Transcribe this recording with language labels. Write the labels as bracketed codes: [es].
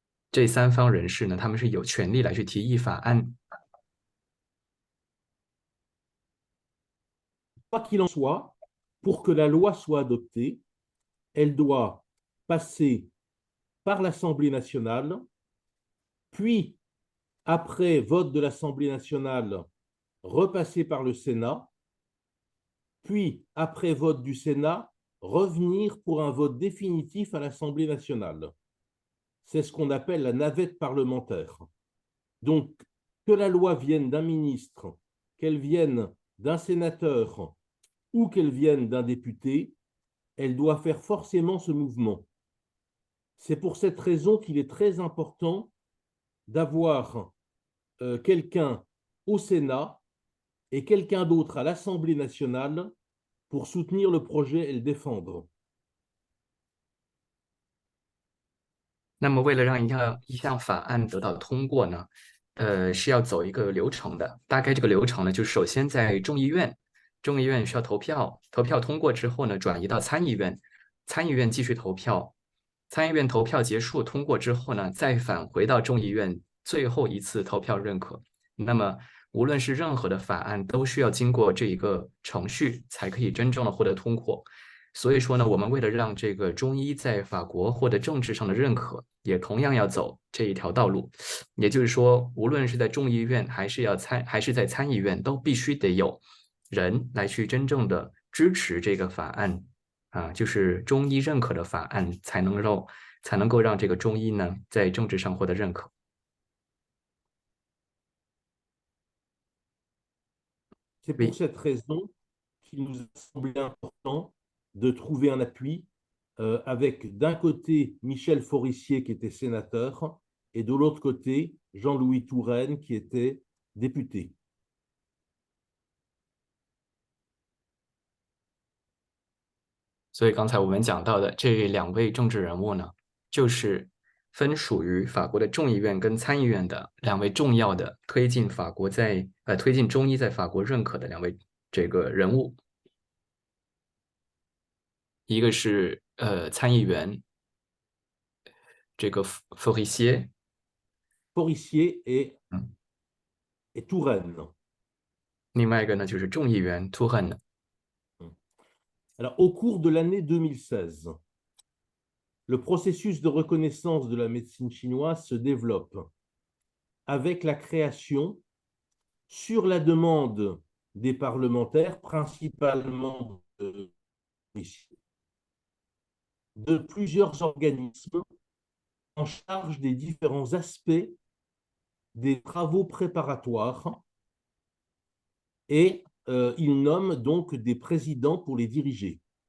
[zh] 这三方人士呢，他们是有权利来去提议法案。 [fr] Quoi qu'il en soit, pour que la loi soit adoptée, elle doit passer par l'Assemblée nationale, puis, après vote de l'Assemblée nationale, repasser par le Sénat, puis, après vote du Sénat, revenir pour un vote définitif à l'Assemblée nationale. C'est ce qu'on appelle la navette parlementaire. Donc, que la loi vienne d'un ministre, qu'elle vienne d'un sénateur ou qu'elle vienne d'un député, elle doit faire forcément ce mouvement. C'est pour cette raison qu'il est très important d'avoir quelqu'un au Sénat et quelqu'un d'autre à l'Assemblée nationale pour soutenir le projet et le défendre. [zh] 那么，为了让一项法案得到通过呢，是要走一个流程的。大概这个流程呢，就是首先在众议院需要投票，投票通过之后呢，转移到参议院，参议院继续投票，参议院投票结束通过之后呢，再返回到众议院最后一次投票认可。那么，无论是任何的法案，都需要经过这一个程序，才可以真正的获得通过。所以说呢，我们为了让这个中医在法国获得政治上的认可，也同样要走这一条道路。也就是说，无论是在众议院还是在参议院，都必须得有人来去真正的支持这个法案啊，就是中医认可的法案，才能够让这个中医呢在政治上获得认可。 [fr] C'est pour cette raison qu'il nous a semblé important de trouver un appui avec d'un côté Michel Forissier qui était sénateur et de l'autre côté Jean-Louis Touraine qui était député. [zh] 所以刚才我们讲到的这两位政治人物呢，就是分属于法国的众议院跟参议院的两位重要的推进中医在法国认可的两位这个人物。一个是参议员这个Forissier [fr] et Touraine. [zh] 另外一个呢就是众议员Touraine。 [fr] Alors, au cours de l'année 2016, le processus de reconnaissance de la médecine chinoise se développe avec la création, sur la demande des parlementaires, principalement de plusieurs organismes en charge des différents aspects des travaux préparatoires et il nomme donc des présidents pour les diriger.